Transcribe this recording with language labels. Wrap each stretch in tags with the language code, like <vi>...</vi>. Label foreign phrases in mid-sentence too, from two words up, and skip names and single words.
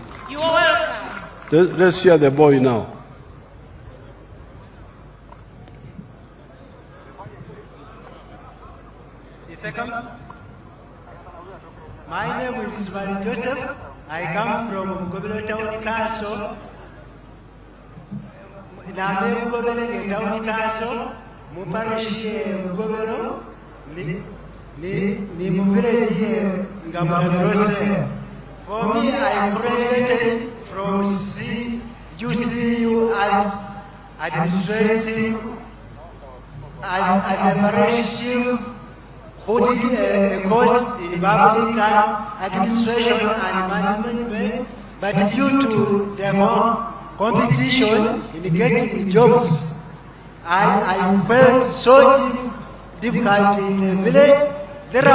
<en>You're welcome. Let's hear the boy now. My name is Mari Joseph. I come from Gobelo Town Council. Name Gobelo Town Council.</en> <lg>Muparishi Gobelo. Ni Mubire Ngamarose.</lg> <en>For me, I graduated from UCU as administrative, as a parish who did a course in public administration and management, but due to the competition in getting jobs, I felt so difficult in the village.</en>